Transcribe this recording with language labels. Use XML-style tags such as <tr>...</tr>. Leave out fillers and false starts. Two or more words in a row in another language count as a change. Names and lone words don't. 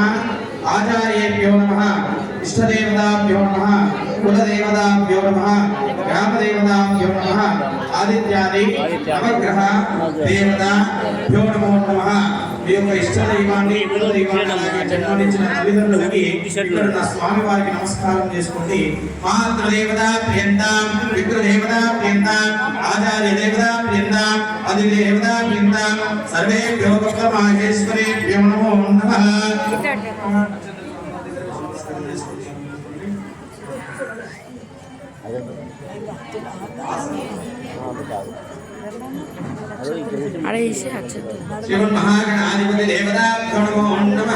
<sa>आचार्येभ्यो नमः, इष्टदेवताभ्यो नमः, कुलदेवताभ्यो नमः, ग्रामदेवताभ्यो नमः, आदित्यादि नवग्रह देवताभ्यो नमो नमः।</sa> <te>ఈ యొక్క ఇష్టదైవాన్ని కులదైవాన్ని జన్మనిచ్చిన తల్లిదండ్రులకి ఇక్కడ నా స్వామి వారికి నమస్కారం చేసుకోండి.</te> <sa>मातृदेवता प्रियन्तां, पितृदेवता प्रियन्तां, आचार्य देवता प्रियन्तां, अधिदेवता प्रियन्तां, सर्वेभ्यो माहेश्वरेभ्यो नमो नमः. श्रीमन्महागणाधिपति देवताभ्यो नमो नमः।</sa>